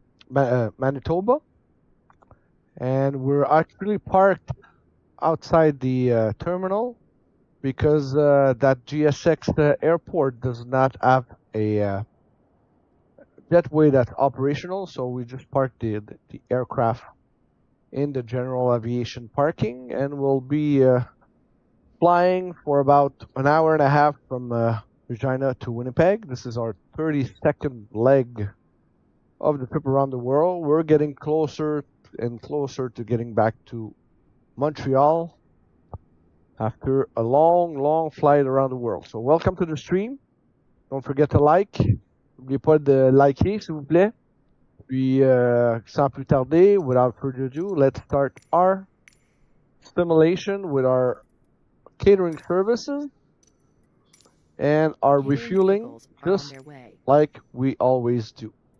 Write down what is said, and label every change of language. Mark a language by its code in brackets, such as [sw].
[en] Manitoba, and we're actually parked outside the terminal because that GSX airport does not have a jetway that's operational, so we just parked the aircraft in the general aviation parking, and we'll be flying for about an hour and a half from Regina to Winnipeg. This is our 32nd leg of the trip around the world. We're getting closer and closer to getting back to Montreal after a long flight around the world. So welcome to the stream. Don't forget to like. [fr] N'oubliez pas de liker, s'il vous plaît. Puis, sans plus tarder, [en] without further ado, let's start our simulation with our catering services and our refueling just like we always do.